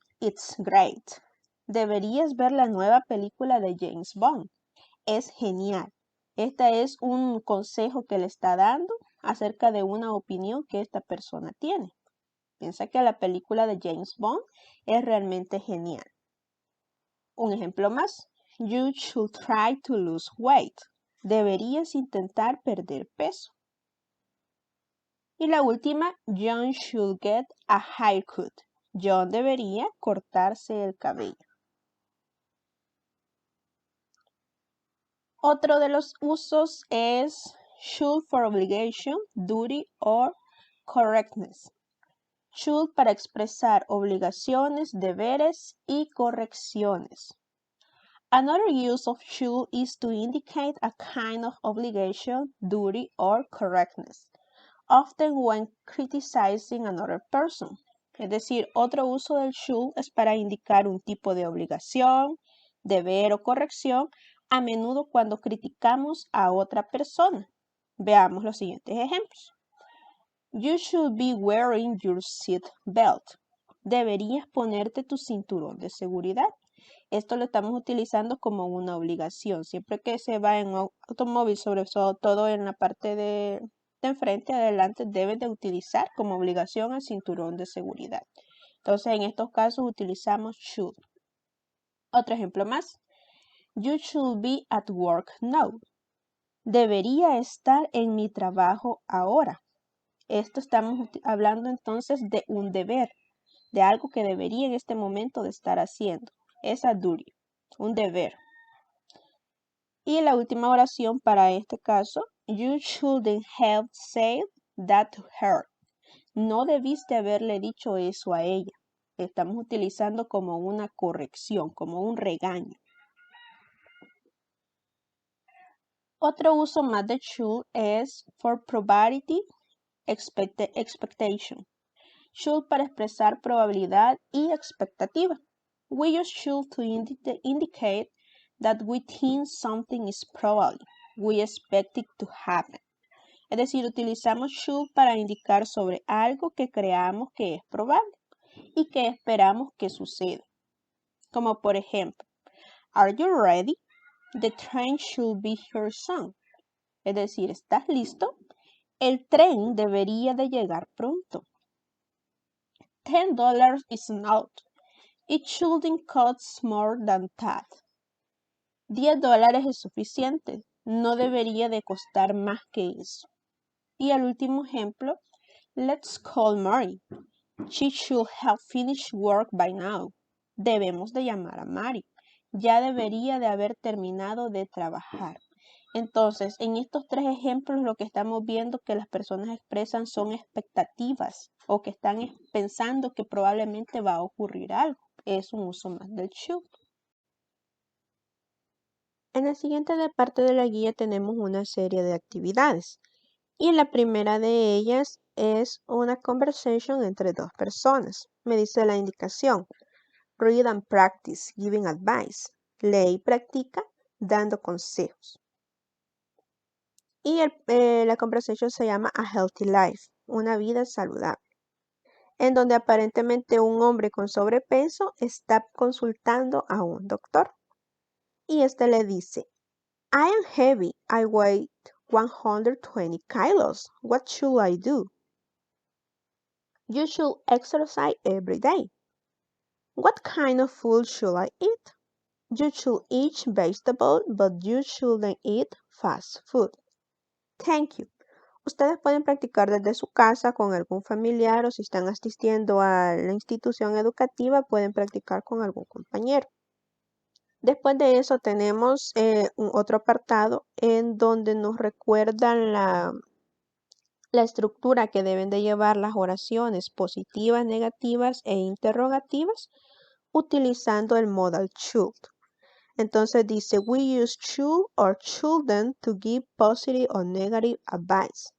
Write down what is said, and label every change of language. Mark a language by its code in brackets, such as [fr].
[en] It's great. [es] Deberías ver la nueva película de James Bond. Es genial. Este es un consejo que le está dando acerca de una opinión que esta persona tiene. Piensa que la película de James Bond es realmente genial. Un ejemplo más. [en] You should try to lose weight. [es] Deberías intentar perder peso. Y la última, [en] John should get a haircut. [es] John debería cortarse el cabello. Otro de los usos es [en] should for obligation, duty or correctness. [es] Should para expresar obligaciones, deberes y correcciones. [en] Another use of should is to indicate a kind of obligation, duty, or correctness, often when criticizing another person. [es] Es decir, otro uso del should es para indicar un tipo de obligación, deber o corrección, a menudo cuando criticamos a otra persona. Veamos los siguientes ejemplos. [en] You should be wearing your seat belt. [es] Deberías ponerte tu cinturón de seguridad. Esto lo estamos utilizando como una obligación. Siempre que se va en un automóvil, sobre todo en la parte de enfrente, adelante, deben de utilizar como obligación el cinturón de seguridad. Entonces, en estos casos utilizamos should. Otro ejemplo más. [en] You should be at work now. [es] Debería estar en mi trabajo ahora. Esto estamos hablando entonces de un deber, de algo que debería en este momento de estar haciendo. Es a duty, un deber. Y la última oración para este caso, [en] you shouldn't have said that to her. [es] No debiste haberle dicho eso a ella. Estamos utilizando como una corrección, como un regaño. Otro uso más de should es [en] for probability expectation. [es] Should para expresar probabilidad y expectativa. [en] We use should to indicate that we think something is probable. We expect it to happen. [es] Es decir, utilizamos should para indicar sobre algo que creamos que es probable y que esperamos que suceda. Como por ejemplo, [en] Are you ready? The train should be here soon. [es] Es decir, ¿estás listo? El tren debería de llegar pronto. [en] $10 is not. It shouldn't cost more than that. [es] $10 es suficiente. No debería de costar más que eso. Y el último ejemplo, [en] let's call Mary. She should have finished work by now. [es] Debemos de llamar a Mary. Ya debería de haber terminado de trabajar. Entonces, en estos tres ejemplos lo que estamos viendo que las personas expresan son expectativas o que están pensando que probablemente va a ocurrir algo. Es un uso más del should. En la siguiente parte de la guía tenemos una serie de actividades. Y la primera de ellas es una conversation entre dos personas. Me dice la indicación. [en] Read and practice giving advice. [es] Lee y practica dando consejos. Y la conversation se llama A Healthy Life, una vida saludable, en donde aparentemente un hombre con sobrepeso está consultando a un doctor. Y este le dice, [en] I am heavy, I weigh 120 kilos, what should I do? You should exercise every day. What kind of food should I eat? You should eat vegetables, but you shouldn't eat fast food. Thank you. [es] Ustedes pueden practicar desde su casa con algún familiar o si están asistiendo a la institución educativa, pueden practicar con algún compañero. Después de eso tenemos otro apartado en donde nos recuerdan la estructura que deben de llevar las oraciones positivas, negativas e interrogativas utilizando el modal should. Entonces dice, [en] we use should or shouldn't to give positive or negative advice.